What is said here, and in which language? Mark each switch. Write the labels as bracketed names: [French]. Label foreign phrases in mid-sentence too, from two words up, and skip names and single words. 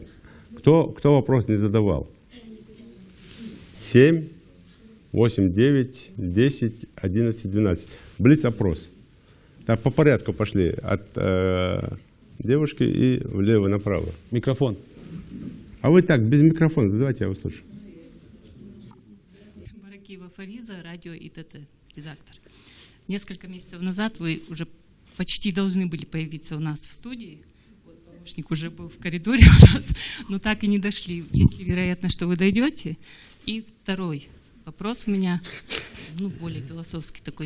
[Russian] Кто вопрос не задавал? 7, 8, 9, 10, 11, 12. Блиц-опрос. Так, по порядку пошли. От девушки и влево направо. Микрофон. А вы так, без микрофона задавайте, я услышу. Баракиева Фариза, радио ИТТ, редактор. Несколько месяцев назад вы уже почти должны были появиться у нас в студии. Помощник уже был в коридоре у нас, но так и не дошли. Есть ли вероятность, что вы дойдете? И второй вопрос у меня, более философский такой.